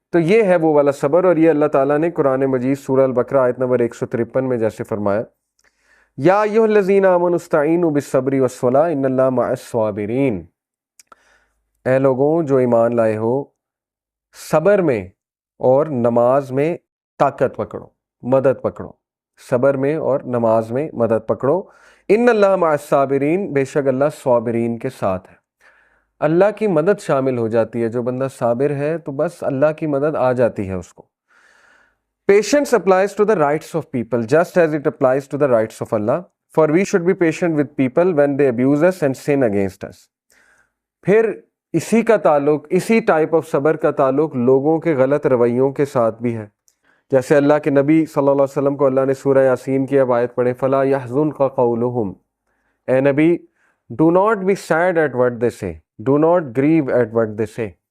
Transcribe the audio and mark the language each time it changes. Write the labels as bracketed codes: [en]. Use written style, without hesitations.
[ur] تو یہ ہے وہ والا صبر، اور یہ اللہ تعالیٰ نے قرآن مجید سورہ البقرہ آیت نمبر 153 میں جیسے فرمایا، [ar] یا ایھا الذین آمنوا استعینوا بالصبر والصلاۃ ان اللہ مع الصابرین، [ur] اے لوگوں جو ایمان لائے ہو، صبر میں اور نماز میں طاقت پکڑو، مدد پکڑو، صبر میں اور نماز میں مدد پکڑو، [ar] ان اللہ مع الصابرین، [ur] بے شک اللہ صابرین کے ساتھ ہے. اللہ کی مدد شامل ہو جاتی ہے، جو بندہ صابر ہے تو بس اللہ کی مدد آ جاتی ہے اس کو. [en] Patience applies to the rights of people just as it applies to the rights of Allah. For we should be patient with people when they abuse us and sin against us. [ur] پھر اسی کا تعلق، اسی type of صبر کا تعلق لوگوں کے غلط رویوں کے ساتھ بھی ہے. جیسے اللہ کے نبی صلی اللہ علیہ وسلم کو اللہ نے سورہ یاسین کی اب آیت پڑھیں، [ar] فَلَا يَحْزُنْكَ قَوْلُهُمْ، [ur] اے نبی [en] do not be sad at what they say, do not grieve at what they say.